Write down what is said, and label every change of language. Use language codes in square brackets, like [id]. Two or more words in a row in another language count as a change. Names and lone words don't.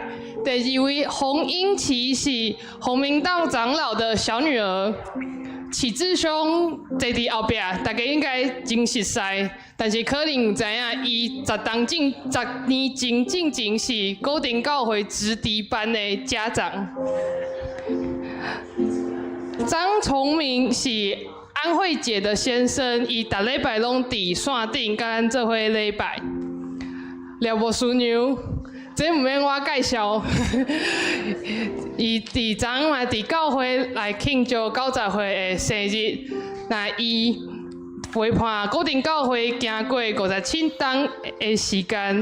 [nan] 第二位洪英琪是洪明道长老的小女儿，启志兄坐伫后壁，大家应该真熟悉，但是可能有知影，伊10年前是高定教会直笛班的家长。张崇明是安慧姐的先生，伊逐礼拜拢伫线顶甲咱做伙礼拜。廖无师娘，这毋免我介绍，伊伫昨嘛伫教会来庆祝90岁的生日，那伊陪伴固定教会行过57档的时间。